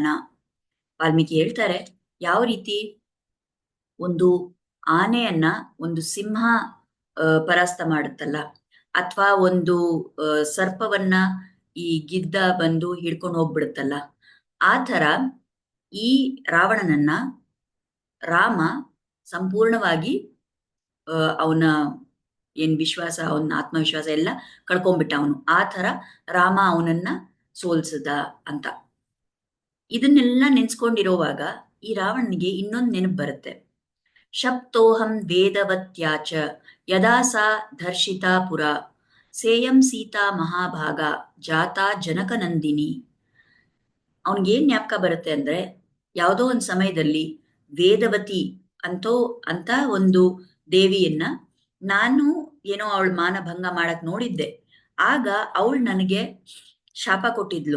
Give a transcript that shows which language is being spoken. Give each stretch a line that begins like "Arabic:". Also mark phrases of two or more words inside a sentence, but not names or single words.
Kannada: ವಾಲ್ಮೀಕಿ ಹೇಳ್ತಾರೆ, ಯಾವ ರೀತಿ ಒಂದು ಆನೆಯನ್ನ ಒಂದು ಸಿಂಹ ಪರಾಸ್ತ ಮಾಡುತ್ತಲ್ಲ, ಅಥವಾ ಒಂದು ಸರ್ಪವನ್ನ ಈ ಗಿದ್ದ ಬಂದು ಹಿಡ್ಕೊಂಡು ಹೋಗ್ಬಿಡುತ್ತಲ್ಲ, ಆ ಥರ ಈ ರಾವಣನನ್ನ ರಾಮ ಸಂಪೂರ್ಣವಾಗಿ ಅವನ ಏನ್ ವಿಶ್ವಾಸ, ಅವನ ಆತ್ಮವಿಶ್ವಾಸ ಎಲ್ಲ ಕಳ್ಕೊಂಡ್ಬಿಟ್ಟ ಅವನು. ಆ ಥರ ರಾಮ ಅವನನ್ನ ಸೋಲ್ಸದ ಅಂತ. ಇದನ್ನೆಲ್ಲ ನೆನ್ಸ್ಕೊಂಡಿರೋವಾಗ ಈ ರಾವಣನಿಗೆ ಇನ್ನೊಂದು ನೆನಪು ಬರುತ್ತೆ.
Sanskrit: ಶಪ್ತೋಹಂ ವೇದವತ್ಯಾಚ ಯದಾ ಸಾ ಧರ್ಷಿತಾ ಪುರ ಸೇಯಂ ಸೀತಾ ಮಹಾಭಾಗ ಜಾತಾ ಜನಕನಂದಿನಿ.
Kannada: ಅವನಿಗೇನ್ ಜ್ಞಾಪಕ ಬರುತ್ತೆ ಅಂದ್ರೆ, ಯಾವುದೋ ಒಂದು ಸಮಯದಲ್ಲಿ ವೇದವತಿ ಅಂತ ಒಂದು ದೇವಿಯನ್ನ ನಾನು ಏನೋ ಅವಳ ಮಾನಭಂಗ ಮಾಡಕ್ ನೋಡಿದ್ದೆ. ಆಗ ಅವಳು ನನಗೆ ಶಾಪ ಕೊಟ್ಟಿದ್ಲು.